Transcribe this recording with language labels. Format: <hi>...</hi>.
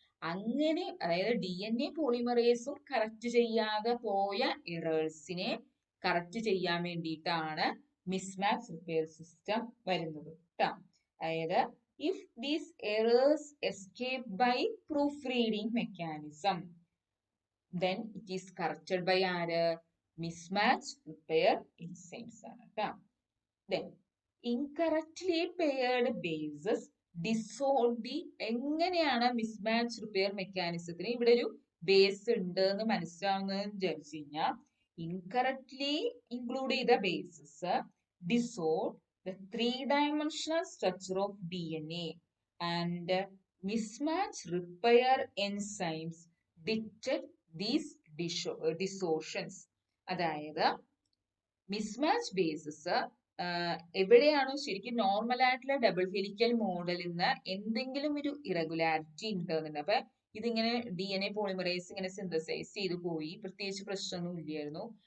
<ml>അങ്ങനെ അതായത് DNA പോളിമറേസും correct ചെയ്യാതെ പോയ എറേഴ്സിനെ കറക്റ്റ് ചെയ്യാൻ വേണ്ടിയിട്ടാണ് മിസ്മാച്ച് റിപ്പയർ സിസ്റ്റം വരുന്നത്.</ml> <en>അതായത് if these errors escape by proofreading mechanism then it is corrected by mismatch repair enzymes</en> <ml>ആണ് ട്ടോ.</ml> <en>Then incorrectly paired bases dissolve the</en> <ml>എങ്ങനെയാണ് മിസ്മാച്ച് റിപ്പയർ മെക്കാനിസത്തിന് ഇവിടെ ഒരു ബേസ് ഉണ്ട് എന്ന് മനസ്സിലാവുന്നതെന്ന് വിചാരിച്ചു കഴിഞ്ഞാൽ ഇൻകറക്ട്ലി ഇൻക്ലൂഡ് ചെയ്ത bases</ml> <en>dissolve the 3-dimensional structure of DNA and mismatch repair enzymes detect these distortions.</en> <ml>അതായത് മിസ്മാച്ച് ബേസസ് എവിടെയാണോ ശരിക്കും നോർമൽ ആയിട്ടുള്ള ഡബിൾ ഹെലിക്കൽ മോഡലിൽ നിന്ന് എന്തെങ്കിലും ഒരു ഇറഗുലാരിറ്റി ഉണ്ടെന്നുണ്ട്. അപ്പൊ ഇതിങ്ങനെ DNA പോളിമറേസ് ഇങ്ങനെ സിന്തസൈസ് ചെയ്ത് പോയി, പ്രത്യേകിച്ച് പ്രശ്നമൊന്നും ഇല്ലായിരുന്നു.</ml>